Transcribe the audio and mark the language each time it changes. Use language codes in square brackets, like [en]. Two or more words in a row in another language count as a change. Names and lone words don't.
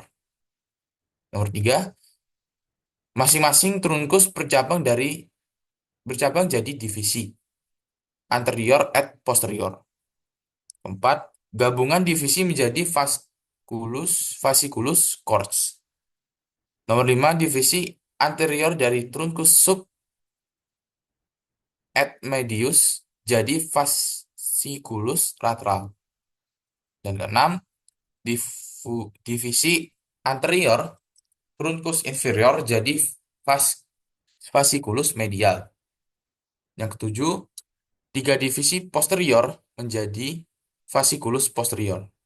[id] Nomor 3, masing-masing trunkus bercabang jadi divisi [la] anterior et posterior. [id] 4, gabungan divisi menjadi [la] fasciculus cords. [id] Nomor 5, divisi anterior dari trunkus [la] sub et medius [id] jadi [la] fasciculus lateral. [id] Dan keenam, divisi anterior trunkus inferior jadi [la] fasciculus medial. [id] Yang ketujuh, 3 divisi posterior menjadi [la] fasciculus posterior.